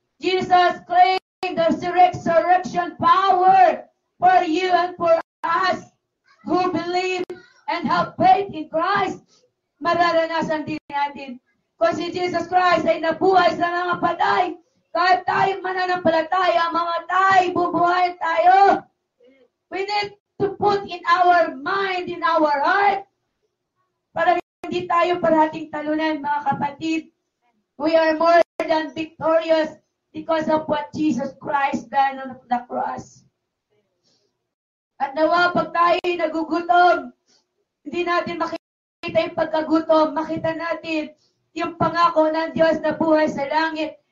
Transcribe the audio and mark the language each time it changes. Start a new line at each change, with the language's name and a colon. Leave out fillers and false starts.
English: Jesus claimed the resurrection power for you and for us who believe and have faith in Christ.
Filipino: Mararanasan din natin. Kung si Jesus Christ ay nabuhay sa mga patay, kahit tayong mananampalataya, mamatay, bubuhay tayo.
English: We need to put in our mind, in our heart,
Filipino: para hindi tayo parating talunan, mga kapatid.
English: We are more than victorious because of what Jesus Christ done on the cross.
Filipino: At nawa, pag tayo nagugutom, hindi natin makita yung pagkagutom, makita natin yung pangako ng Diyos na buhay sa langit.